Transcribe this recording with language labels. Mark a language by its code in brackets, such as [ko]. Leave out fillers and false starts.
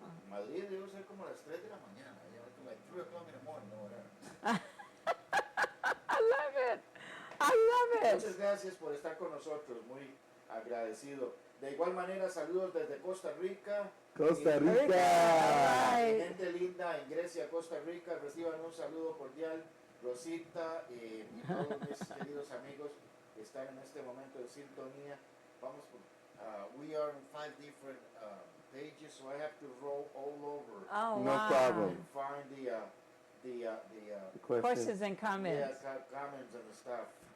[es] Madrid debe ser como las 3 de la mañana. [en] Like 3 o'clock in the morning, no, whatever. I love it. I love it. [es] Muchas gracias por estar con nosotros, muy agradecido. De igual manera, saludos desde Costa Rica. Costa Y- Rica. [en] Right. [es] Gente linda en Grecia, Costa Rica, reciban un saludo cordial. Rosita y todos mis queridos amigos que están en este momento en sintonía. Vamos por, [en] we are in 5 different pages, so I have to roll all over Oh, No wow. problem. and find the The question. Questions and comments. yeah, comments and stuff.